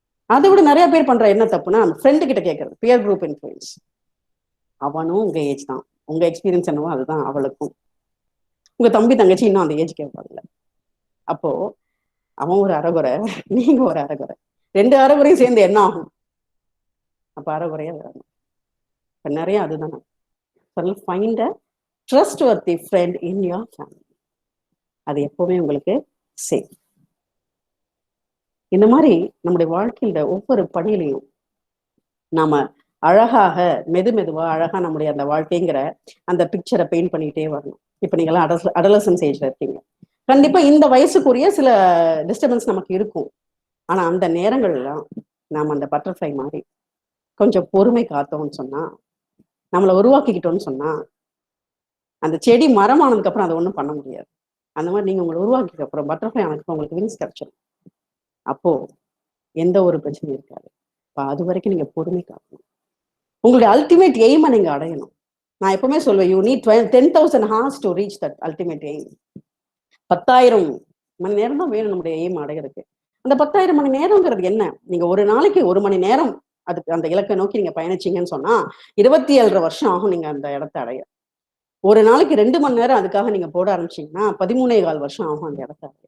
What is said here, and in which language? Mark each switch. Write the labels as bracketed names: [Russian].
[Tamil] அதை விட நிறைய பேர் பண்ற என்ன தப்புன்னா ஃப்ரெண்டு கிட்ட கேட்கறது, பியர் குரூப் இன்ஃபுளுன்ஸ். அவனும் உங்க ஏஜ் தான், உங்க எக்ஸ்பீரியன்ஸ் என்னவோ அதுதான் அவளுக்கும். உங்க தம்பி தங்கச்சி இன்னும் அந்த ஏஜ் கேட்பாங்கல்ல. அப்போ அவன் ஒரு அரைகுறை, நீங்க ஒரு அரைகுறை, 2 அரைகுறையும் சேர்ந்து என்ன ஆகும்? அப்ப அரைகுறையா வரணும். இப்ப நிறைய அதுதானே. [English] Find a trustworthy friend in your family. [Tamil] அது எப்பவுமே உங்களுக்கு சேஃப். இந்த மாதிரி நம்முடைய வாழ்க்கையில ஒவ்வொரு படியிலையும் நாம அழகாக மெதுவா அழகா நம்முடைய அந்த வாழ்க்கைங்கிற அந்த பிக்சரை பெயிண்ட் பண்ணிக்கிட்டே வரணும். இப்ப நீங்கெல்லாம் அடலசன்ஸ் ஏஜ்ல இருக்கீங்க. கண்டிப்பா இந்த வயசுக்குரிய சில டிஸ்டர்பன்ஸ் நமக்கு இருக்கும். ஆனா அந்த நேரங்கள்லாம் நாம அந்த பட்டர்ஃப்ளை மாதிரி கொஞ்சம் பொறுமை காத்தோம்னு சொன்னா, நம்மளை உருவாக்கிக்கிட்டோம்னு சொன்னா, அந்த செடி மரமானதுக்கு அப்புறம் அதை ஒன்றும் பண்ண முடியாது. அந்த மாதிரி நீங்க உங்களை உருவாக்கிக்க அப்புறம் பட்டர்ஃப்ளை ஆனதுக்கு உங்களுக்கு விங்ஸ் கிடைச்சிடும். அப்போ எந்த ஒரு பிரச்சனையும் இருக்காது. அது வரைக்கும் நீங்க பொறுமை காக்கணும். உங்களுடைய அல்டிமேட் எய்மை நீங்க அடையணும். [English] நான் எப்பவுமே சொல்வேன், you need 10,000 hours to reach that ultimate aim. [Tamil] 10,000 மணி நேரம் தான் வேணும் நம்முடைய எய்ம் அடைகிறதுக்கு. அந்த 10,000 மணி நேரம்ங்கிறது என்ன? நீங்க ஒரு நாளைக்கு 1 மணி நேரம் அதுக்கு அந்த இலக்கை நோக்கி நீங்க பயணிச்சீங்கன்னு சொன்னா 27 வருஷம் ஆகும் நீங்க அந்த இடத்தை அடைய. ஒரு நாளைக்கு 2 மணி நேரம் அதுக்காக நீங்க போட ஆரம்பிச்சீங்கன்னா 13.25 வருஷம் ஆகும் அந்த இடத்த.